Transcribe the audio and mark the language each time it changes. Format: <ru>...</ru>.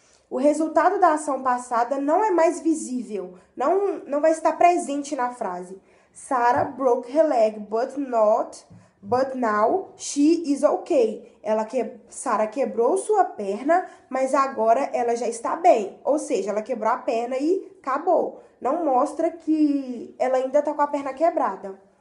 <pt>O resultado da ação passada não é mais visível, não vai estar presente na frase.</pt> <en>Sarah broke her leg, but now she is okay.</en> <pt>Sarah quebrou sua perna, mas agora ela já está bem. Ou seja, ela quebrou a perna e acabou. Não mostra que ela ainda está com a perna quebrada.</pt>